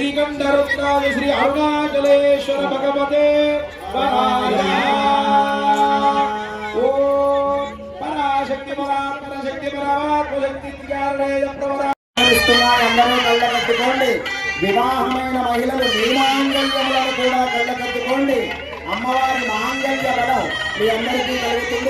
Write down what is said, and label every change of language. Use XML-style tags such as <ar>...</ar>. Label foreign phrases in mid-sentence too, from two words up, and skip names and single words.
<sa>अखंडरुद्राय श्री अरुणाचलेश्वर भगवते वराय ओम पराशक्ति परात्मशक्ति త్రికారణేయ ప్రవరా</sa> <te>అందరూ కళ్ళకట్టుకోండి. వివాహమైన మహిళలు మీ మాంగళ్యములను కూడా కళ్ళకట్టుకోండి. అమ్మవారి మాంగళ్య బలం మీ అందరికీ కలుగుతుంది.</te>